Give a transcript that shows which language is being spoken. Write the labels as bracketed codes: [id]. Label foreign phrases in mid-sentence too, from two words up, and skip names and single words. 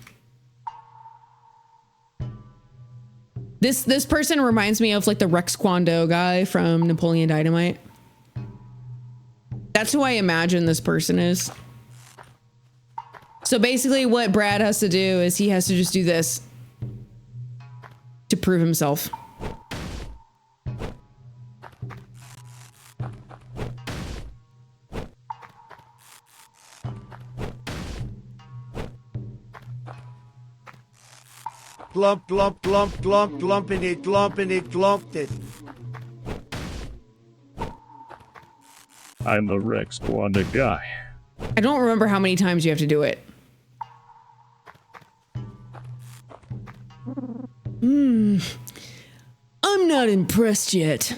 [en] This person reminds me of like the Rex Kwon Do guy from Napoleon Dynamite. That's who I imagine this person is. So basically what Brad has to do is he has to just do this to prove himself. Glump, glump, glump, glump, glumping it, glumping it, glumped it. I'm the Rex Kwanda guy. I don't remember how many times you have to do it. I'm not impressed yet.